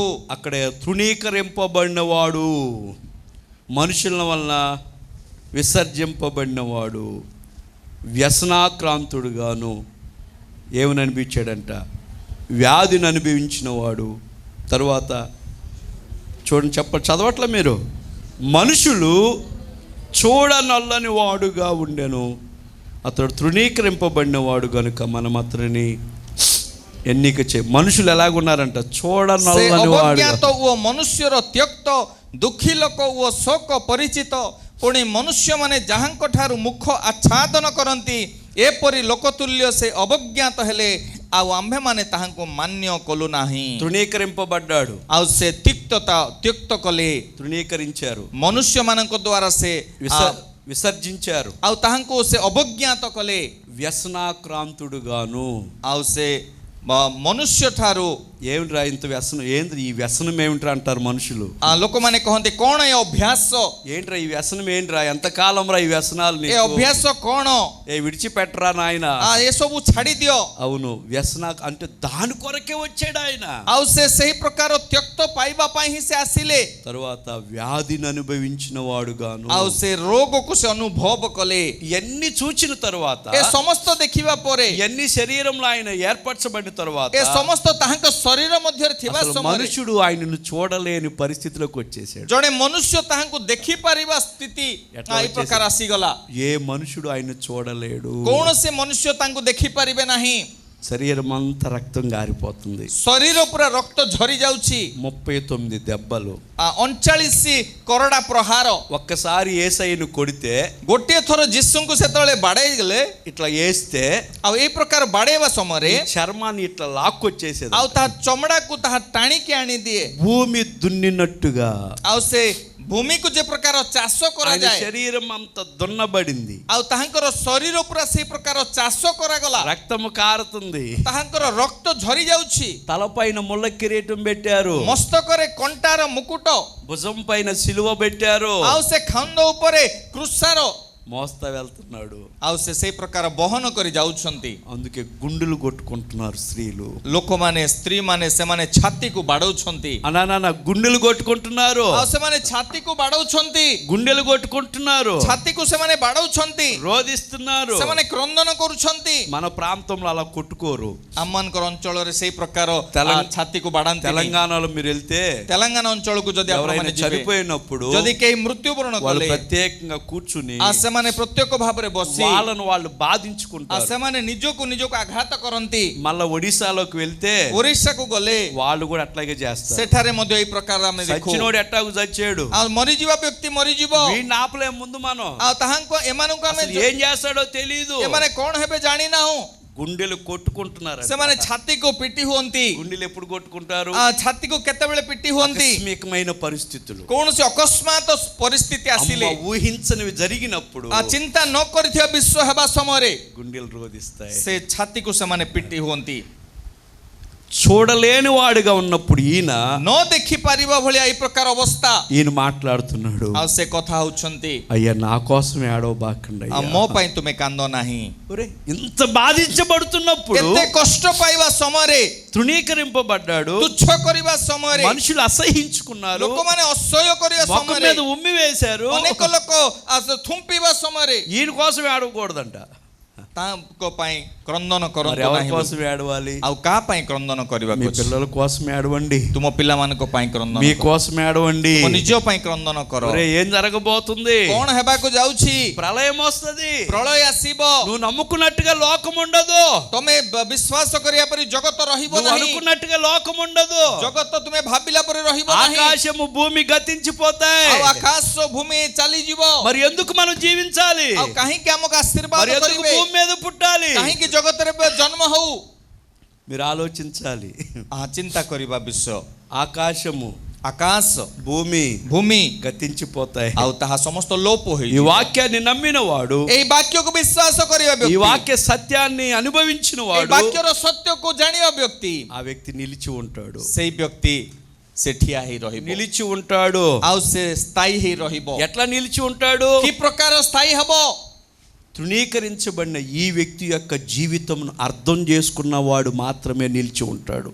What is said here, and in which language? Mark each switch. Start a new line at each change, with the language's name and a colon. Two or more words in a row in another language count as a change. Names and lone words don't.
Telugu: అక్కడ తృణీకరింపబడినవాడు, మనుషుల వలన విసర్జింపబడినవాడు, వ్యసనాక్రాంతుడుగాను ఏమని అనిపించాడంట? వ్యాధిని అనుభవించిన వాడు. తర్వాత చూడండి, చదవట్లే మీరు? మనుషులు చూడనల్లని వాడుగా ఉండెను, అతడు తృణీకరింపబడిన వాడు గనుక మనం అతడిని ఎన్నిక చే మనుషులు ఎలాగున్నారంట
Odia: ସେ
Telugu: చూడనల్లని వాడు
Odia: ଅବଜ୍ଞାତ ଓ ମନୁଷ୍ୟର ତ୍ୟକ୍ତ ଦୁଃଖୀ ଲୋକ ଓ ଶୋକ ପରିଚିତ ପୁଣି ମନୁଷ୍ୟମାନେ ଯାହାଙ୍କ ଠାରୁ ମୁଖ ଆଚ୍ଛାଦନ କରନ୍ତି ଏପରି ଲୋକତୁଲ୍ୟ ସେ ଅବଜ୍ଞାତ ହେଲେ ଆଉ ଆମ୍ଭେମାନେ ତାହାଙ୍କୁ ମାନ୍ୟ କଲୁ ନାହିଁ।
Telugu: తృణీకరింపబడ్డాడు,
Odia: ଆଉ ସେ ତ୍ୟକ୍ତ କଲେ,
Telugu: తృణీకరించారు,
Odia: ମନୁଷ୍ୟମାନଙ୍କ ଦ୍ୱାରା ସେ
Telugu: విసర్జించారు,
Odia: ଆଉ ତାହାଙ୍କୁ ସେ ଅବଜ୍ଞାତ କଲେ,
Telugu: వ్యసనాక్రాంతుడుగాను।
Odia: ଆଉ ସେ ମନୁଷ୍ୟ ଠାରୁ
Telugu: ఏమిట్రా ఇంత వ్యసనం, ఏంటి ఈ వ్యసనం ఏమిట్రా అంటారు మనుషులు।
Odia: ଲୋକମାନେ କହନ୍ତି କ'ଣ ଏ ଅଭ୍ୟାସ,
Telugu: ఏంట్రా ఈ వ్యసనం ఏంట్రా, ఎంతకాలం రా ఈ వ్యసనాలు
Odia: ଏ
Telugu: నీకు?
Odia: ଅଭ୍ୟାସ କ'ଣ,
Telugu: ఏ విడిచిపెట్టరా నాయన।
Odia: ଏସବୁ ଛାଡ଼ି ଦିଅ।
Telugu: అవును, వ్యసన అంటే దాని కొరకే వచ్చాడు ఆయన।
Odia: ଆଉ ସେ ସେହି ପ୍ରକାର ତ୍ୟକ୍ତ ପାଇବା ପାଇଁ ହିଁ ସେ ଆସିଲେ।
Telugu: తరువాత వ్యాధిని అనుభవించిన వాడుగాను।
Odia: ଆଉ ସେ ରୋଗକୁ ସେ ଅନୁଭବ କଲେ।
Telugu: ఇవన్నీ చూచిన తరువాత,
Odia: ଏ ସମସ୍ତ ଦେଖିବା ପରେ,
Telugu: ఇవన్నీ శరీరంలో ఆయన ఏర్పరచబడిన తరువాత,
Odia: ଏ ସମସ୍ତ ତାହାଙ୍କ ଶରୀର ମଧ୍ୟରେ ଥିବା
Telugu: అసలు
Odia: ସମୟରେ
Telugu: మనుషుడు ఆయనను చూడలేని పరిస్థితిలోకి వచ్చేసాడు।
Odia: ଜଣେ ମନୁଷ୍ୟ ତାହାଙ୍କୁ ଦେଖିପାରିବା ସ୍ଥିତି ଏହି ପ୍ରକାର ଆସିଗଲା।
Telugu: ఏ మనుషుడు ఆయన చూడలేడు।
Odia: କୌଣସି ମନୁଷ୍ୟ ତାଙ୍କୁ ଦେଖିପାରିବେ ନାହିଁ।
Telugu: శరీరం అంతా రక్తం గారిపోతుంది।
Odia: ଶରୀର ପୁରା ରକ୍ତ ଝରି ଯାଉଛି।
Telugu: 39 దెబ్బలు,
Odia: 39 କରଡ଼ା ପ୍ରହାର।
Telugu: ఒక్కసారి యేసయ్యను కొడితే,
Odia: ଗୋଟିଏ ଥର ଯୀଶୁଙ୍କୁ ସେତେବେଳେ ବାଡ଼େଇ ଗଲେ,
Telugu: ఇట్లా వేస్తే
Odia: ଆଉ ଏଇ ପ୍ରକାର ବାଡ଼େଇବା ସମୟରେ
Telugu: చర్మాన్ని ఇట్లా లాక్కొచ్చేసేది।
Odia: ଆଉ ତାହା ଚମଡ଼ାକୁ ତାହା ଟାଣିକି ଆଣିଦିଏ।
Telugu: భూమి దున్నినట్టుగా
Odia: ଆଉ ସେ ଭୂମିକୁ ଯେ ପ୍ରକାର ଚାଷ କରାଯାଏ,
Telugu: శరీరం అంతా దున్నబడింది।
Odia: ଆଉ ତାହାଙ୍କର ଶରୀର ପୁରା ସେଇ ପ୍ରକାର ଚାଷ କରାଗଲା।
Telugu: రక్తము కారుతుంది,
Odia: ତାହାଙ୍କର ରକ୍ତ ଝରି ଯାଉଛି।
Telugu: తలపైన ముళ్ళ కిరీటం పెట్టారు,
Odia: ମସ୍ତକରେ କଣ୍ଟାର ମୁକୁଟ,
Telugu: భుజం పైన సిలువ పెట్టారు,
Odia: ଆଉ ସେ ଖଣ୍ଡ ଉପରେ କୃଷାର,
Telugu: మోస్తా వెళ్తున్నాడు।
Odia: ଆଉ ସେ ସେଇ ପ୍ରକାର ବହନ କରି ଯାଉଛନ୍ତି।
Telugu: అందుకే గుండెలు కొట్టుకుంటున్నారు స్త్రీలు,
Odia: ଲୋକମାନେ, ସ୍ତ୍ରୀମାନେ, ସେମାନେ ଛାତିକୁ ବାଡ଼ଉଛନ୍ତି।
Telugu: అనా గుండెలు కొట్టుకుంటున్నారు,
Odia: ଆଉ ସେମାନେ ଛାତିକୁ ବାଡ଼ଉଛନ୍ତି,
Telugu: గుండెలు కొట్టుకుంటున్నారు,
Odia: ଛାତିକୁ ସେମାନେ ବାଡ଼ଉଛନ୍ତି,
Telugu: రోధిస్తున్నారు।
Odia: ସେମାନେ କ୍ରନ୍ଦନ କରୁଛନ୍ତି।
Telugu: మన ప్రాంతంలో అలా కొట్టుకోరు।
Odia: ଆମମାନଙ୍କର ଅଞ୍ଚଳରେ ସେଇ ପ୍ରକାର ଛାତିକୁ ବାଡ଼ାନ୍ତି।
Telugu: తెలంగాణలో మీరు వెళ్తే,
Odia: ତେଲେଙ୍ଗାନା ଅଞ୍ଚଳକୁ ଯଦି
Telugu: ఎవరైనా
Odia: ଆପଣମାନେ ଯିବେ,
Telugu: చనిపోయినప్పుడు
Odia: ଯଦି କେହି ମୃତ୍ୟୁବରଣ
Telugu: వాళ్ళు
Odia: କଲେ,
Telugu: ప్రత్యేకంగా కూర్చుని
Odia: ସେମାନେ ପ୍ରତ୍ୟେକ ଭାବରେ ବସି
Telugu: వాళ్ళను వాళ్ళు బాధించుకుంటారు।
Odia: ସେମାନେ ନିଜକୁ ଆଘାତ କରନ୍ତି।
Telugu: మళ్ళా ఒడిశాలోకి వెళ్తే
Odia: ଓଡିଶାକୁ ଗଲେ
Telugu: వాళ్ళు కూడా అట్లాగే చేస్తారు।
Odia: ସେଠାରେ ମଧ୍ୟ ଏଇ ପ୍ରକାର ଆମେ ଦେଖୁ।
Telugu: చచ్చినోడు ఎట్టాగు చచ్చాడు,
Odia: ଆଉ ମରିଯିବା ବ୍ୟକ୍ତି ମରିଯିବ।
Telugu: వీడిని ఆపలే ముందు మనం,
Odia: ଆଉ ତାହାଙ୍କୁ ଏମାନଙ୍କୁ ଆମେ
Telugu: అసలు ఏం చేస్తాడో తెలియదు।
Odia: ଏମାନେ କ'ଣ ହେବେ ଜାଣିନାହୁଁ।
Telugu: గుండెలు కొట్టుకుంటున్నారు।
Odia: ସେମାନେ ଛାତିକୁ ପିଟି ହୁଅନ୍ତି।
Telugu: గుండెలు ఎప్పుడు కొట్టుకుంటారు?
Odia: ଛାତିକୁ କେତେବେଳେ ପିଟି ହୁଅନ୍ତି?
Telugu: ఆకస్మికమైన పరిస్థితులు,
Odia: କୌଣସି ଅକସ୍ମାତ ପରିସ୍ଥିତି ଆସିଲେ,
Telugu: ఊహించనివి జరిగినప్పుడు,
Odia: ଚିନ୍ତା ନ କରିଥିବା ବିଷୟ ହେବା ସମୟରେ
Telugu: గుండెలు రోధిస్తాయి।
Odia: ସେ ଛାତିକୁ ସେମାନେ ପିଟି ହୁଅନ୍ତି।
Telugu: చూడలేని వాడుగా ఉన్నప్పుడు ఈయన
Odia: ନ ଦେଖିପାରିବା ଭଳିଆ ଏଇ ପ୍ରକାର ଅବସ୍ଥା,
Telugu: ఈయన మాట్లాడుతున్నాడు,
Odia: ଆଉ ସେ କଥା ହଉଛନ୍ତି,
Telugu: అయ్యా నా కోసం ఏడవబాకండి,
Odia: ମୋ ପାଇଁ ତୁମେ କାନ୍ଦ ନାହିଁ।
Telugu: ఇంత బాధించబడుతున్నప్పుడు,
Odia: ଏତେ କଷ୍ଟ ପାଇବା ସମୟରେ,
Telugu: తృణీకరింపబడ్డాడు,
Odia: ତୁଚ୍ଛ କରିବା ସମୟରେ,
Telugu: మనుషులు అసహించుకున్నారు,
Odia: ଲୋକମାନେ ଅସହ୍ୟ କରିବା
Telugu: మొఖం
Odia: ସମୟରେ,
Telugu: మీద ఉమ్మి వేశారు,
Odia: ଅନେକ ଲୋକ ଥୁମ୍ପିବା ସମୟରେ
Telugu: ఈయన కోసం ఏడవకూడదంట।
Odia: ତାଙ୍କ ପାଇଁ କ୍ରନ୍ଦନ
Telugu: మరి
Odia: କରନ୍ତୁ
Telugu: ఎవరి
Odia: ନାହିଁ।
Telugu: కోసం ఏడవాలి?
Odia: ଆଉ କାହା ପାଇଁ କ୍ରନ୍ଦନ କରିବାକୁ
Telugu: మీ
Odia: ଅଛି?
Telugu: పిల్లల కోసం ఏడవండి,
Odia: ତୁମ ପିଲାମାନଙ୍କ ପାଇଁ କ୍ରନ୍ଦନ
Telugu: మీ
Odia: କର।
Telugu: కోసం ఏడవండి।
Odia: ତୁମ ନିଜ ପାଇଁ କ୍ରନ୍ଦନ କର।
Telugu: ఒరే, ఏం జరగబోతుంది?
Odia: କ'ଣ ହେବାକୁ ଯାଉଛି?
Telugu: ప్రళయం వస్తుంది,
Odia: ପ୍ରଳୟ ଆସିବ।
Telugu: నువ్వు నమ్ముకున్నట్టుగా లోకం ఉండదు,
Odia: ତମେ ବିଶ୍ୱାସ କରିବା ପରି ଜଗତ ରହିବ
Telugu: నువ్వు
Odia: ନାହିଁ।
Telugu: అనుకున్నట్టుగా లోకం ఉండదు।
Odia: ଜଗତ ତୁମେ ଭାବିଲା ପରି ରହିବ ନାହିଁ।
Telugu: ఆకాశము భూమి గతించిపోతాయి,
Odia: ଆଉ ଆକାଶ ଭୂମି ଚାଲିଯିବ।
Telugu: మరి ఎందుకు మనం జీవించాలి?
Odia: ଆଉ କାହିଁକି ଆମକୁ
Telugu: మరి
Odia: ଆଶୀର୍ବାଦ
Telugu: ఎందుకు
Odia: କରିବେ?
Telugu: భూమి మీద పుట్టాలి?
Odia: କାହିଁକି ଜଗତରେ ଜନ୍ମ ହଉ?
Telugu: మీరు ఆలోచించాలి।
Odia: ଚିନ୍ତା କରିବା ବିଷୟ।
Telugu: ఆకాశము,
Odia: ଆକାଶ,
Telugu: భూమి
Odia: ଭୂମି
Telugu: గతించిపోతాయి।
Odia: ଆଉ ତାହା ସମସ୍ତ ଲୋପ
Telugu: ఈ
Odia: ହୋଇଯିବ।
Telugu: వాక్యాన్ని నమ్మిన వాడు,
Odia: ଏଇ ବାକ୍ୟକୁ ବିଶ୍ୱାସ କରିବା
Telugu: ఈ
Odia: ବ୍ୟକ୍ତି,
Telugu: వాక్య సత్యాన్ని అనుభవించిన
Odia: ଏଇ
Telugu: వాడు,
Odia: ବାକ୍ୟର ସତ୍ୟକୁ ଜାଣିବା ବ୍ୟକ୍ତି,
Telugu: ఆ వ్యక్తి నిలిచి ఉంటాడు,
Odia: ସେଇ ବ୍ୟକ୍ତି ସେ ଠିଆ ହେଇ ରହିବ।
Telugu: నిలిచి ఉంటాడు।
Odia: ଆଉ ସେ ସ୍ଥାୟୀ ହେଇ ରହିବ।
Telugu: ఎట్లా నిలిచి ఉంటాడు?
Odia: କି ପ୍ରକାର ସ୍ଥାୟୀ ହବ?
Telugu: తృణీకరించబడిన ఈ వ్యక్తి యొక్క జీవితంను అర్థం చేసుకున్నవాడు మాత్రమే నిలిచి ఉంటాడు।